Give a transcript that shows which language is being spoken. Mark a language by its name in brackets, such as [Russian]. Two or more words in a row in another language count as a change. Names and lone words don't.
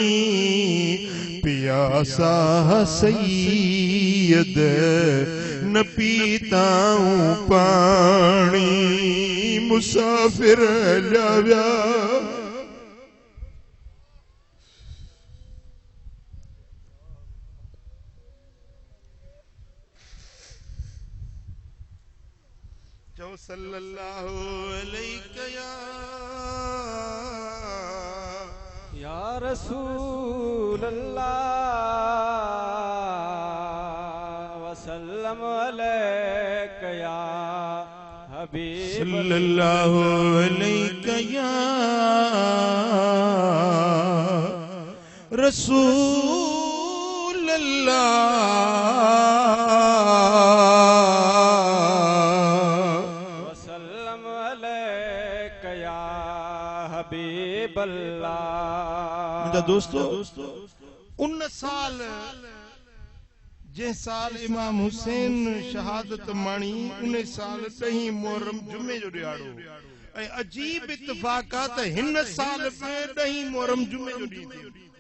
[Sindhi] पियासा सैयद न पीताऊं पानी मुसाफिर हलिया विया जो [Arabic] صلى الله عليه يا رسول الله وسلام عليك يا حبيب صلى الله عليك يا رسول الله وسلام عليك يا حبيب الله. [Sindhi] दोस्तों उन साल जे साल इमाम हुसैन शहादत माणी उन साल 10 मुहर्रम जुमे जो ॾियारो ऐं अजीब इत्तेफाक आहे त हिन साल में 10 मुहर्रम जुमे जो ॾींहुं थियो